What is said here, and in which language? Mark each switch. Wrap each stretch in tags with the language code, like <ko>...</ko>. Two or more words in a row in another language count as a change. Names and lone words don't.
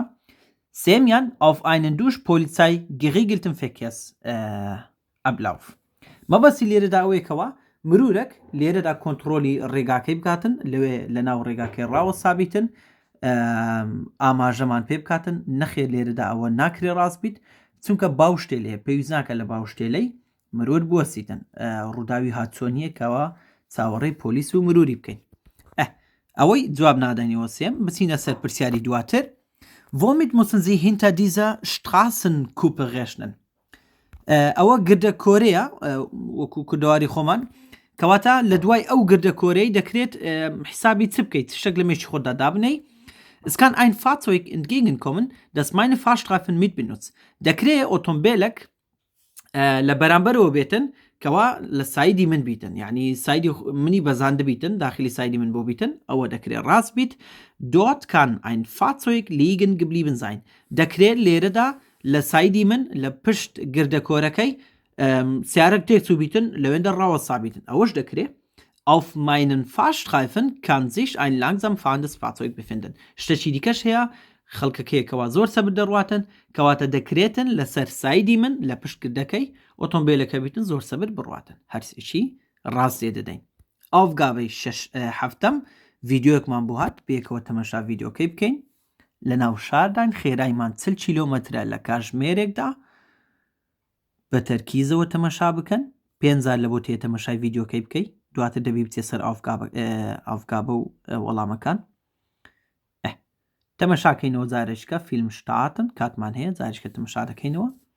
<ckb>سێمیان</ckb> <de>auf einen durch Polizei geregelten Verkehrsablauf</de> <ckb>مەبەستی لێرەدا ئەوەیەکەوە مرورێک لێرەدا کۆنتترۆلی ڕێگاکەی بکاتن لەوێ لە ناو ڕێگاکەی ڕاوە سابیتن ئاماژەمان پێ بکاتن نەخێر لێرەدا ئەوە ناکرێ ڕاست بیت چونکە باوشتێلێ پێویست ناکە لە باوشتێلەی مرور بوەسیتن ڕووداوی هاتچۆنیەکەوە چاوەڕێی پۆلیس و مروری بکەین. ئەوەی جواب نادەنیەوە سێم بچینە سەر پرسیاری دواتر</ckb> <de>Womit müssen Sie hinter dieser Straßenkuppe rechnen?</de> <ckb>ئەوە گردە کۆرەیە وەکو کوردەواری خۆمان کەواتە لە دوای ئەو گردە کۆرەی دەکرێت حسابی چ بکەیت شتێک لە مێشی خۆتدا دابنەی</ckb> <de>Es kann ein Fahrzeug entgegenkommen, das meine Fahrstreifen mitbenutzt.</de> <ckb>دەکرێت ئۆتۆمبیلێک لە بەرامبەرەوە بێتن کەوا لە سایدی من بیتن یعنی سایدی منی بەزاندە بیتن داخلی سایدی من بۆ بیتن ئەوە دەکرێت ڕاست بیت</ckb> <de>dort kann ein Fahrzeug liegen geblieben sein</de> <ckb>دەکرێت لێرەدا لە سایدی من لە پشت گردەکۆرەکەی سیارەک تێکچوو بیتن لەوێندا ڕاوە سابیتن ئەوەش دەکرێت</ckb> <de>auf meinen Fahrstreifen kann sich ein langsam fahrendes Fahrzeug befinden</de> <ckb>شتێکی دیکەش هەیە خەڵکەکەیەکەوە زۆر سەبر دەڕواتن کەواتە دەکرێتن لەسەر سایدی من لە پشت گردەکەی ئۆتۆمبیلەکە بیتن زۆر سەبر بڕواتن هەرسێکی ڕاست لێ دەدەین. ئاوگاوەی هەفتەم ڤیددیۆیەکمان بۆ هات بێکەوە تەمەشا ڤیددیۆکەی بکەین لە ناو شاردان خێرایمان 40 کیلۆمەترە لە کاتژمێرێکدا بە تەرکیزەوە تەمەشا بکەن 5,000 لە بۆ تێ تەمەشای ڤیددیۆکەی بکەیت دواتر دەبی بچێ سەر ئافگابە و وەڵامەکان تەمەشاکەینەوە جارێککە فیلم شتاتن کاتمان هەیە جارێککە تەمەشا دەکەینەوە</ckb>